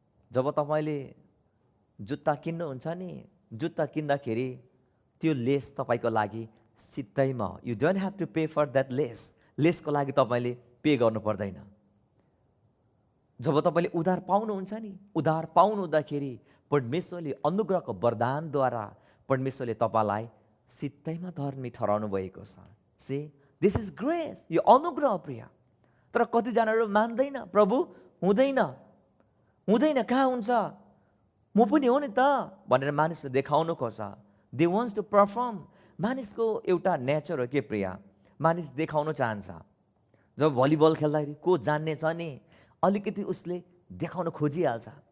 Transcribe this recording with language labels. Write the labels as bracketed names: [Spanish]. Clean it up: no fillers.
[Nepali] जब तपाईँले जुत्ता किन्नुहुन्छ नि, जुत्ता किन्दाखेरि त्यो लेस तपाईँको लागि सित्तैमा, [English] you don't have to pay for that less, [Nepali] लेसको लागि तपाईँले पे गर्नु पर्दैन। जब तपाईँले उधार पाउनुहुन्छ नि, उधार पाउनु हुँदाखेरि परमेश्वरले अनुग्रहको वरदानद्वारा परमेश्वरले तपाईँलाई सित्तैमा धर्मी ठहराउनु भएको छ। [English] say this is grace, [Nepali] यो अनुग्रह प्रिय। तर कतिजनाहरू मान्दैन, प्रभु हुँदैन हुँदैन, कहाँ हुन्छ, म पनि हो नि त भनेर मानिसले देखाउनु खोज्छ। [English] They wants to perform. [Nepali] मानिसको एउटा नेचर हो के प्रिय, मानिस देखाउन चाहन्छ। जब भलिबल खेल्दाखेरि को जान्ने छ नि, अलिकति उसले देखाउन खोजिहाल्छ।